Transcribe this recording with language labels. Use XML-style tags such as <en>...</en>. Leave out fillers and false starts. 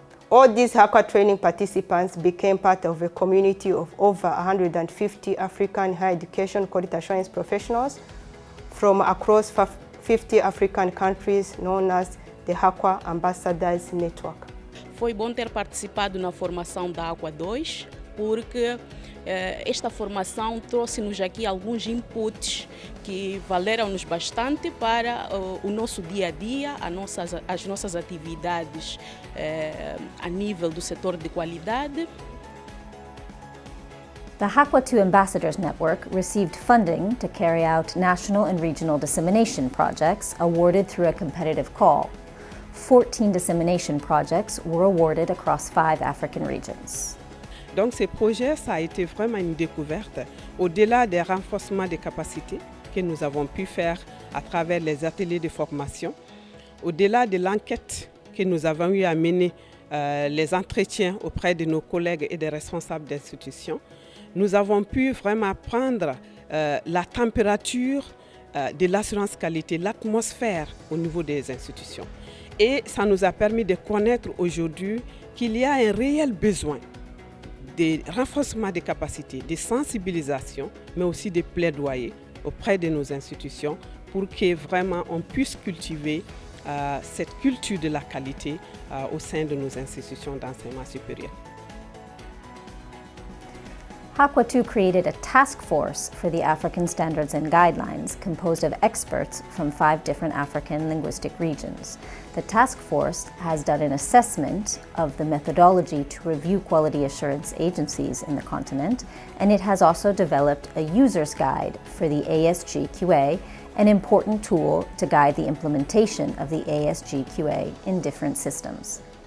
<en>All these HAQAA training participants became part of a community of over 150 African higher education quality assurance professionals from across 50 African countries, known as the HAQAA Ambassadors Network.</en> <pt>Foi bom ter participado na formação da HAQAA2, porque esta formação trouxe-nos aqui alguns inputs que valeram-nos bastante para o nosso dia a dia, as nossas atividades a nível do setor de qualidade.</pt> <en>The HAQAA2 Ambassadors Network received funding to carry out national and regional dissemination projects awarded through a competitive call. 14 dissemination projects were awarded across 5 African regions.</en> <fr>Donc ce projet, ça a été vraiment une découverte, au-delà des renforcements des capacités que nous avons pu faire à travers les ateliers de formation, au-delà de l'enquête que nous avons eu à mener, les entretiens auprès de nos collègues et des responsables d'institutions, nous avons pu vraiment prendre la température de l'assurance qualité, l'atmosphère au niveau des institutions. Et ça nous a permis de connaître aujourd'hui qu'il y a un réel besoin de renforcement des capacités, de sensibilisation, mais aussi de plaidoyer auprès de nos institutions pour que vraiment on puisse cultiver cette culture de la qualité au sein de nos institutions d'enseignement supérieur.</fr> <en>HAQAA2 created a task force for the African Standards and Guidelines composed of experts from 5 different African linguistic regions. The task force has done an assessment of the methodology to review quality assurance agencies in the continent, and it has also developed a user's guide for the ASGQA, an important tool to guide the implementation of the ASGQA in different systems.</en>